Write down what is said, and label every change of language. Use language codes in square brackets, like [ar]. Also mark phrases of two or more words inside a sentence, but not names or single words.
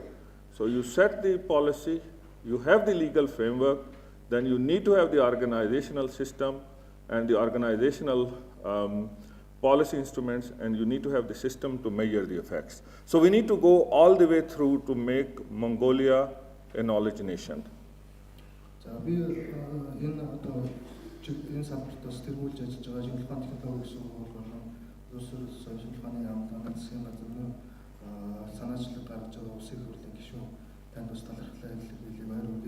[en] So you set the policy, you have the legal framework, then you need to have the organizational system and the organizational policy instruments, and you need to have the system to measure the effects. So we need to go all the way through to make Mongolia a knowledge nation. [mn] За би энэ одоо энэ салбартаас тэргүүлж ажиллаж байгаа шинжилгээ ухааны технологи сургууль болон Улсын шинжилгээ ухааны яамны засгийн газрын санаачлаг гаргаж байгаа улсын хурлын гишүүн танд бас талархлаа хэлхий баяр хүргэе.